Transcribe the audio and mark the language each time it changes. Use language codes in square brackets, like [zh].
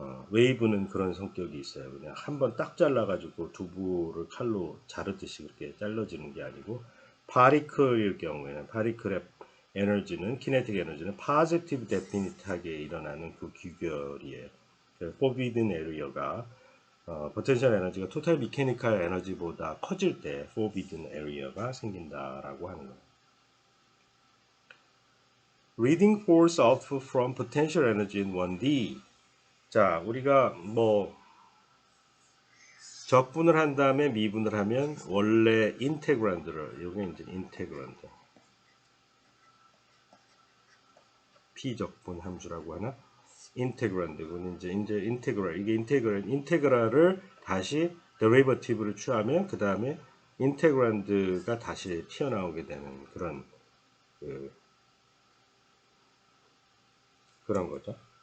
[ko] 웨이브는 그런 성격이 있어요. 그냥 한번 딱 잘라가지고 두부를 칼로 자르듯이 그렇게 잘라지는 게 아니고 파리클일 경우에는 파리클의 에너지는 키네틱 에너지는 파지티브 데피니트하게 일어나는 그 귀결이에요. 포비든 에리어가 포텐셜 에너지가 토탈 미케니컬 에너지보다 커질 때 포비든 에리어가 생긴다라고 하는 거예요. [en] Reading force output from potential energy in 1D. [ko] 자, 우리가 뭐 적분을 한 다음에 미분을 하면 원래 인테그란드를 이게 이제 인테그란드 피적분 함수라고 하나? 인테그란드는 이제 인테그랄 이게 인테그랄을 다시 데리버티브를 취하면 그 다음에 인테그란드가 다시 튀어나오게 되는 그런 거죠.